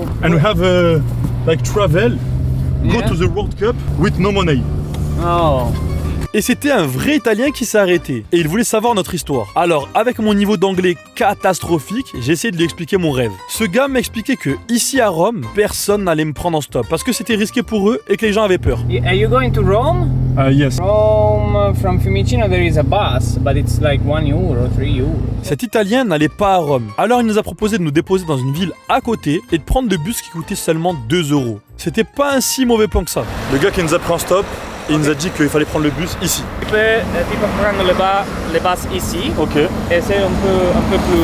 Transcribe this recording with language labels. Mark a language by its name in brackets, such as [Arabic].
[English] And we have like travel, go Yeah. to the World Cup with no money. Oh. [French] Et c'était un vrai Italien qui s'est arrêté. Et il voulait savoir notre histoire. Alors, avec mon niveau d'anglais catastrophique, j'ai essayé de lui expliquer mon rêve. Ce gars m'expliquait que ici à Rome, personne n'allait me prendre en stop. Parce que c'était risqué pour eux et que les gens avaient peur. [English] Are you going to Rome? Yes. Rome, from Fiumicino there is a bus, but it's like 1 euro, 3 euros. [French] Cet Italien n'allait pas à Rome. Alors il nous a proposé de nous déposer dans une ville à côté et de prendre le bus qui coûtait seulement 2 €. C'était pas un si mauvais plan que ça. Le gars qui nous a pris en stop, et il nous a dit qu'il fallait prendre le bus ici. Tu peux prendre le bus ici, Ok. et c'est un peu plus